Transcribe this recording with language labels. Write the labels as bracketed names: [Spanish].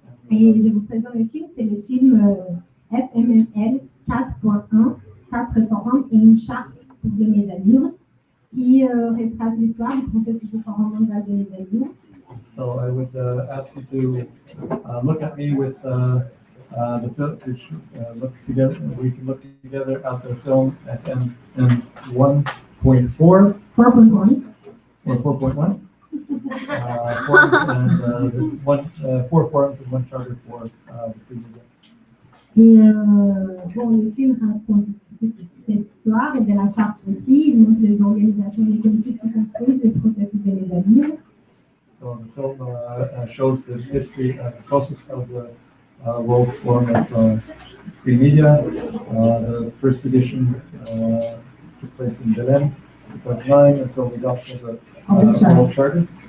[French] Et je vous présente les films, c'est le film FMML 4.1, 4 forums et une charte pour les médias libres, qui retrace l'histoire du processus du Forum mondial des médias libres. [English] So I would ask you to look at me with the film, look together. We can look together at the film FM 1.4 or 4.1. 4.1. And 4 forums and 1 charter for the free media. [French] Et bon, le film raconte cette histoire et de la charte aussi. Il montre les organisations et les politiques qui construisent le processus des médias libres. [English] So the film shows the history and the process of the World Forum of Free Media. The first edition took place in Julienne, 2009, until the adoption of the World Charter.